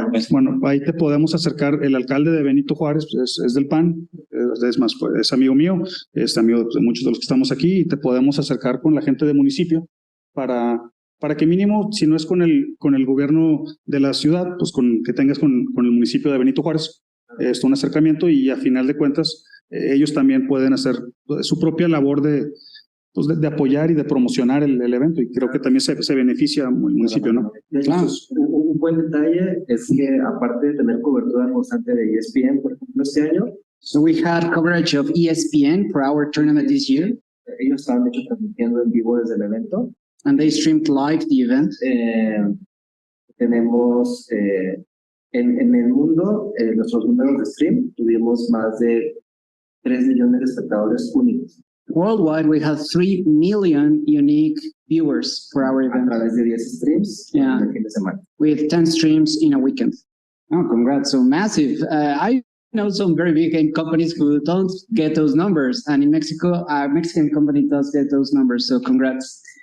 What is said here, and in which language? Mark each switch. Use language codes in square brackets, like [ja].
[es] Bueno, ahí te podemos acercar. El alcalde de Benito Juárez es del PAN, es más, es amigo mío, es amigo de muchos de los que estamos aquí, y te podemos acercar con la gente del municipio para que mínimo, si no es con el gobierno de la ciudad, pues que tengas con el municipio de Benito Juárez un acercamiento, y a final de cuentas ellos también pueden hacer su propia labor de apoyar y de promocionar el evento, y creo que también se beneficia el municipio, ¿no? De hecho, un un buen detalle es que aparte de tener cobertura constante de ESPN, por ejemplo, este año, [en] So we had coverage of ESPN for our tournament this year, [es] ellos estaban de hecho transmitiendo en vivo desde el evento. [en] and they streamed live the event. [es] Tenemos en el mundo, nuestros números de stream, tuvimos más de 3 millones de espectadores únicos. [en] Worldwide, we had 3 million unique viewers for our [es] A [en] event. [es] través de 10 streams [en] Yeah. [es] en el fin de semana. [en] With 10 streams in a weekend. Oh, congrats. So massive. I know some very big game companies who don't get those numbers. And in Mexico, a Mexican company does get those numbers. So congrats.